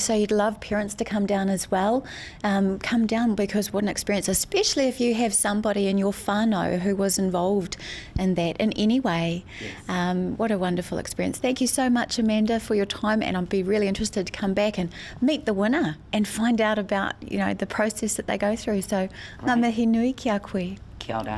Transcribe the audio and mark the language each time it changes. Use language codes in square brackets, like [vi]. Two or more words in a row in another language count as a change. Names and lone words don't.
[en] So you'd love parents to come down as well. Come down, because what an experience, especially if you have somebody in your whānau who was involved in that in any way. Yes. What a wonderful experience. Thank you so much, Amanda, for your time, and I'd be really interested to come back and meet the winner and find out about, the process that they go through. So, [mi] ngā mihi nui ki a koe. Kia ora.